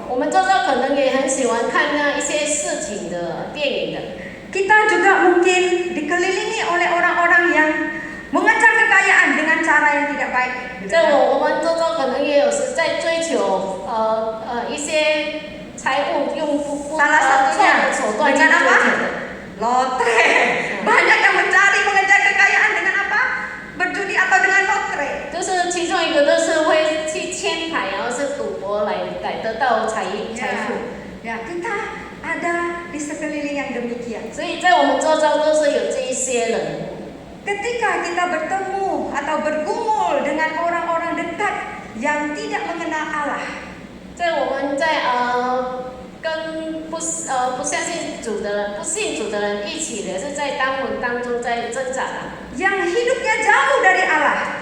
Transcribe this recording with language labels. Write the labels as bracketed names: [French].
[Chinese] 我们周遭可能也很喜欢看那一些事情的电影的。 [Indonesian] Kita juga mungkin dikelilingi oleh orang-orang yang mengejar kekayaan dengan cara yang tidak baik. [Chinese] 在我们周遭可能也有是在追求一些财务用错的手段去追求的。 [Indonesian] Lotre. Banyak yang mengejar kekayaan dengan apa? Berjudi atau dengan lotre. [Chinese] 就是其中一个都是会去签牌，然后是赌博来得到财富。 [Indonesian] Ya, kita ada di sekeliling yang demikian. [Chinese] 所以在我们周遭都是有这一些人。 [Indonesian] Ketika kita bertemu atau bergumul dengan orang-orang dekat yang tidak mengenal Allah, [Chinese] 在我们跟不相信主的人、不信主的人一起的，是在当中在挣扎的。 [Indonesian] yang hidupnya jauh dari Allah,